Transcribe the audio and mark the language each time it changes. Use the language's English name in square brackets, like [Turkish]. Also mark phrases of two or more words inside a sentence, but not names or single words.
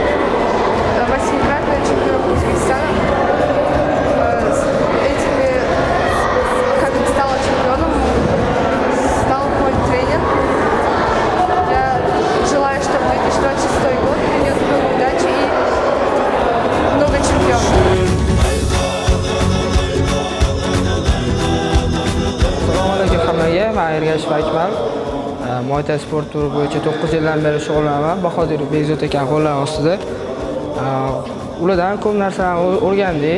[Russian] 8-кратная чемпионка Узбекистана. Когда стала чемпионом, стал мой тренер. Я желаю, чтобы 2026 год принес много удачи и много чемпионов. [Uzbek] Assalomu alaykum hammaga. Men Ergashev Akmal. Muay Thai sport turi bo'yicha 9 yildan beri shug'ullanaman. Bahodirov Bekzod aka qo'llari ostida. Ulardan ko'p narsalarni o'rgandik.